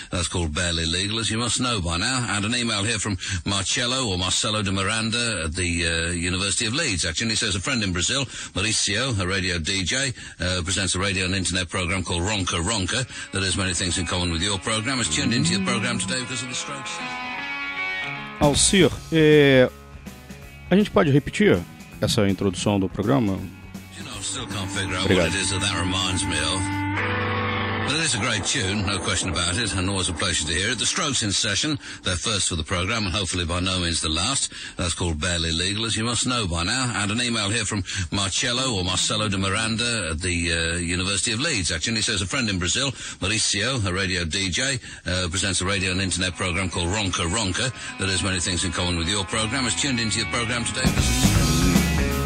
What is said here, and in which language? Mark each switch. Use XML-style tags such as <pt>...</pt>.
<en>That's called Barely Legal, as you must know by now. And an email here from Marcello, or Marcelo de Miranda, at the University of Leeds, actually. And he says, a friend in Brazil, Mauricio, a radio DJ, presents a radio and internet programme called Ronca Ronca, that has many things in common with your programme, has tuned into your programme today because of the Strokes.</en> <pt>Alcir, a gente pode repetir essa introdução do programa?</pt> <en>You know, still can't figure out what it is that reminds me of. But it is a great tune, no question about it, and always a pleasure to hear it. The Strokes in session, their first for the programme, and hopefully by no means the last. That's called Barely Legal, as you must know by now. And an email here from Marcello, or Marcelo de Miranda, at the University of Leeds, actually. And he says, a friend in Brazil, Mauricio, a radio DJ, presents a radio and internet programme called Ronca Ronca, that has many things in common with your programme, has tuned into your programme today.</en>